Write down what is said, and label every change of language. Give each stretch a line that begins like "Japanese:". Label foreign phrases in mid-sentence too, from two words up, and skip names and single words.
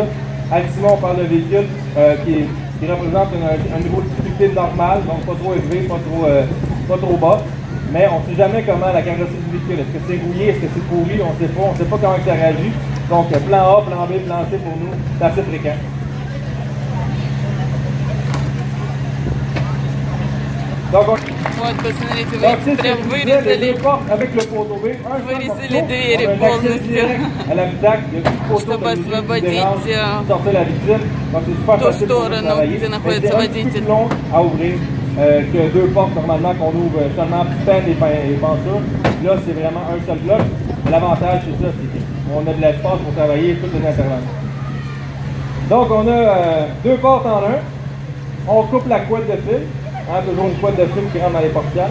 French: Avec Simon, on parle de véhicules qui représentent un niveau de difficulté normal, donc pas trop élevé, pas trop bas. Mais on ne sait jamais comment la carrosserie du véhicule. Est-ce que c'est rouillé, est-ce que c'est pourri, on ne sait pas comment ça réagit. Donc plan A, plan B, plan C pour nous, c'est assez fréquent. Donc,
Russian: вот, посмотрите, вы прям вырезали двери полностью, чтобы освободить ту сторону, где находится водитель.
French: Que deux portes normalement qu'on ouvre seulement peine et pentures. Là, c'est vraiment un seul bloc. L'avantage, c'est ça, c'est qu'on a de l'espace pour travailler toutes les interventions. Donc, on a deux portes en un. On coupe la couette de fil. Hein, toujours une couette de fil qui rentre dans les portières.